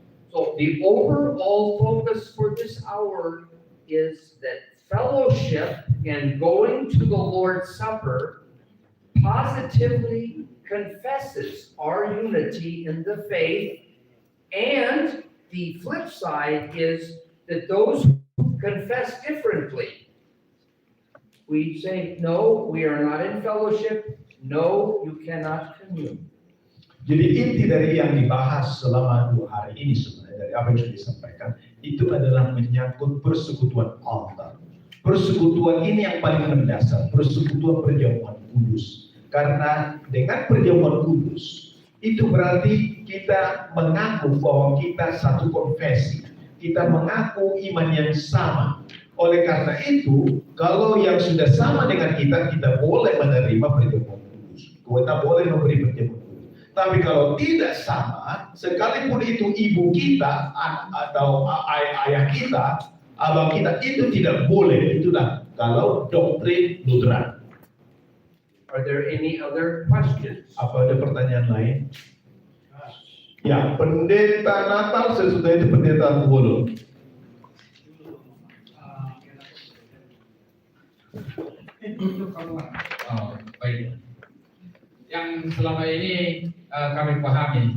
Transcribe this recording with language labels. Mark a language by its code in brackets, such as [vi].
[en] So the overall focus for this hour is that fellowship and going to the Lord's Supper positively confesses our unity in the faith, and the flip side is that those who confess differently, we say, no, we are not in fellowship, no, you cannot commune. [id] Jadi inti dari yang dibahas selama 2 hari ini sebenarnya dari apa yang sudah disampaikan itu adalah menyangkut persekutuan altar. Persekutuan ini yang paling mendasar, persekutuan perjamuan kudus. Karena dengan perjamuan kudus itu berarti kita mengaku bahwa kita satu konfesi, kita mengaku iman yang sama. Oleh karena itu, kalau yang sudah sama dengan kita boleh menerima perjamuan kudus. Kita boleh memberi perjamuan kudus. Tapi kalau tidak sama, sekalipun itu ibu kita atau ayah kita, abang kita, itu tidak boleh. Itulah kalau doktrin Lutheran. [en] Are there any other questions? [id] Apa ada pertanyaan lain? Ya, pendeta Natal sesudah itu pendeta Wolo. Baik. Yang selama ini kami pahami.